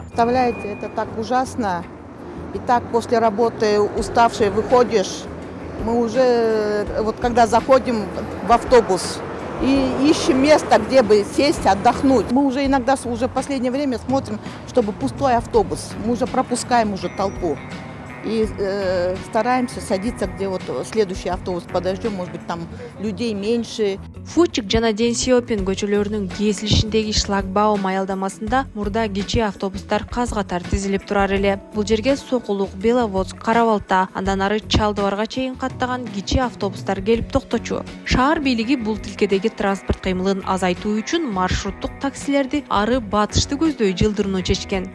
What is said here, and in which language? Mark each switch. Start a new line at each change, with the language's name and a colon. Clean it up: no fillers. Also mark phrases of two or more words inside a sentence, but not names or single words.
Russian: Представляете, это так ужасно. И так после работы уставший выходишь, мы уже, когда заходим в автобус и ищем место, где бы сесть, отдохнуть. Мы уже иногда, в последнее время смотрим, чтобы пустой автобус. Мы уже пропускаем толпу. И стараемся садиться, где следующий автобус подождем, может быть, там людей меньше.
Kyrgyz: Фучик жана Ден Сиопин көчөлөрүнүн кесилишиндеги шлагбаум аялдамасында мурда кичи автобустар каз-катар тизилип турар эле. Бул жерге Сокулук, Беловодск, Кара-Балта, андан ары Чалдыбарга чейин каттаган кичи автобустар келип токточу. Шаар бийлиги бул тилкедеги транспорт кыймылын азайтуу үчүн маршруттук таксилерди ары батышты көздөй жылдырууну чечкен.